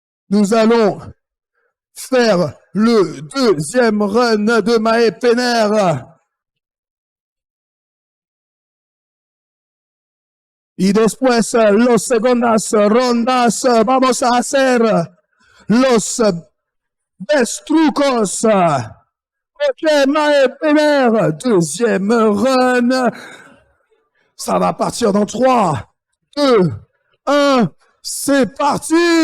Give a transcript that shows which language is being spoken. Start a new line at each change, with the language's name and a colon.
French: Nous allons faire le deuxième run de Mae Pener.
Spanish: Y después los segundas rondas vamos a hacer los best trucos.
French: Ok, Mae Pener, deuxième run. Ça va partir dans 3, 2, 1. C'est parti!